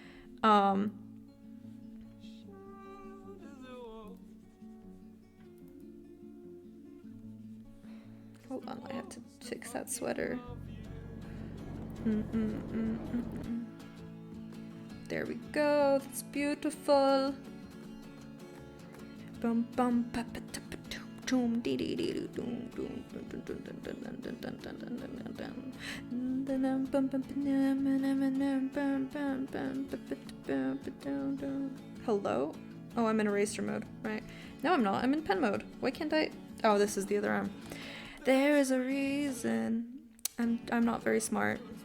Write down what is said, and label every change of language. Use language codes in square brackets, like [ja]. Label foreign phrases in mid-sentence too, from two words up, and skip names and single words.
[en] Hold on, I have to fix that sweater. There we go, that's beautiful. Bum bum pa pa ta pa doom dee dee dee doom doom Hello? Oh, I'm in eraser mode, right? No, I'm not. I'm in pen mode. Why can't I? Oh, this is the other arm. There is a reason. I'm not very smart.